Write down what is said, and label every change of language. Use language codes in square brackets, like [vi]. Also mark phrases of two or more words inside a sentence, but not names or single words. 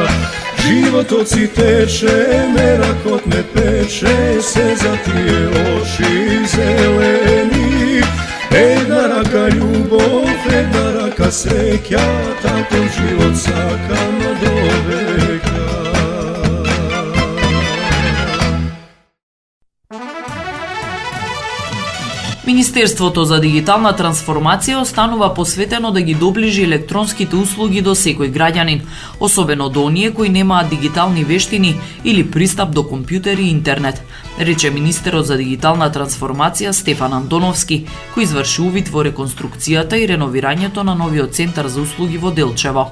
[mk] Животоци тече, меракот ме пече, се за тие очи зелени. Една рака љубов, една рака среќа, таков живот сакам до века. Министерството за дигитална трансформација останува посветено да ги доближи електронските услуги до секој граѓанин, особено до оние кои немаат дигитални вештини или пристап до компјутер и интернет, рече министерот за дигитална трансформација Стефан Андоновски, кој изврши увид во реконструкцијата и реновирањето на новиот центар за услуги во Делчево.